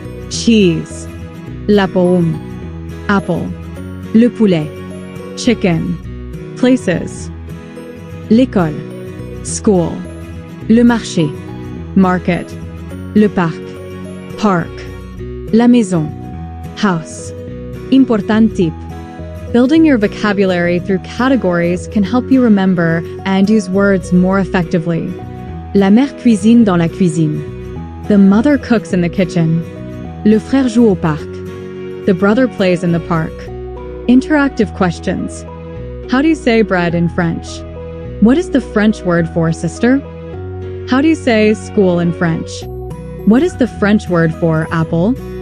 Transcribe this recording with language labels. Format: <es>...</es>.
<fr>Cheese, la pomme. Apple, le poulet. Chicken. Places. L'école. School. Le marché. Market. Le parc. Park. La maison. House.</fr> <en>Important tip. Building your vocabulary through categories can help you remember and use words more effectively.</en> <fr>La mère cuisine dans la cuisine.</fr> <en>The mother cooks in the kitchen.</en> <fr>Le frère joue au parc.</fr> <en>The brother plays in the park. Interactive questions. How do you say bread in French? What is the French word for sister? How do you say school in French? What is the French word for apple?</en>